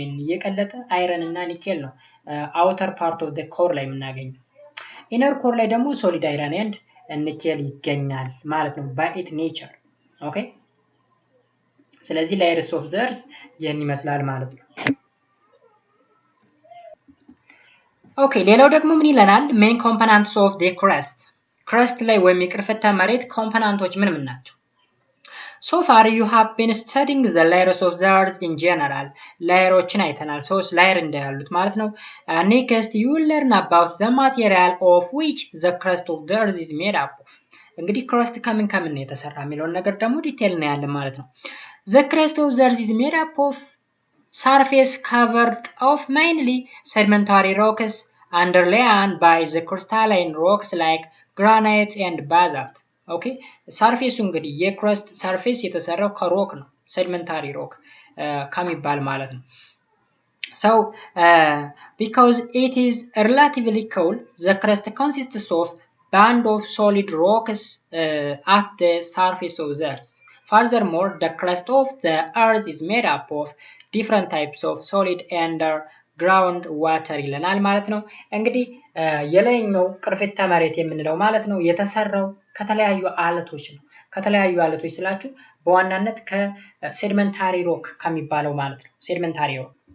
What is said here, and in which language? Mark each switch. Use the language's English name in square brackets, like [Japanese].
[Amharic] የቀለጠ አይረን እና ኒኬል ነው አውተር ፓርት ኦፍ ዘ ኮር ላይ የምናገኘው። ኢነር ኮር ላይ ደግሞ ሶሊድ አይረን ኤንድ ኒኬል ይገኛል ማለት ነው [English] by its nature። [Amharic] ኦኬ ስለዚህ [English] layers of the earth [Amharic] ይህን ይመስላል ማለት ነው። ኦኬ ሌላው ደግሞ ምን ይለናል? [English] main components of the crust [Amharic] ላይ ወይም የቅርፍታ መሬት ኮምፖነንቶች ምን ናቸው? [English] So far you have been studying the layers of the earth in general። [Amharic] ላየሮችን አይተናል። ሶስት ላየር እንዳሉት ማለት ነው። [English] Next you will learn about the material of which the crust of the earth is made up of። [Amharic] እንግዲህ crust ከምን ነው የተሰራ የሚለውን ነገር ደግሞ ዲቴል ነው ያለን ማለት ነው። [English] The crust of the earth is made up of surface covered of mainly sedimentary rocks underlain by the crystalline rocks like granite and basalt። [Amharic] ኦኬ ሰርፌሱ እንግዲህ የክረስት ሰርፌስ የተሰራው ከሮክ ነው ሴዲመንታሪ ሮክ ከሚባል ማለት ነው። [English] So because it is relatively cold, the crust consists of band of solid rocks at the surface of the earth. Furthermore, the crust of the earth is made up of different types of solid underground water [Amharic] ይለናል ማለት ነው። እንግዲህ የላይኛው ቅርፊተ መሬት የምንለው ማለት ነው የተሰራው ከተለያዩ አለቶች ነው። ከተለያዩ አለቶች ስላችሁ በዋናነት ከሴዲመንታሪ ሮክ ከሚባለው ማለት ነው። ሴዲመንታሪ ሮክ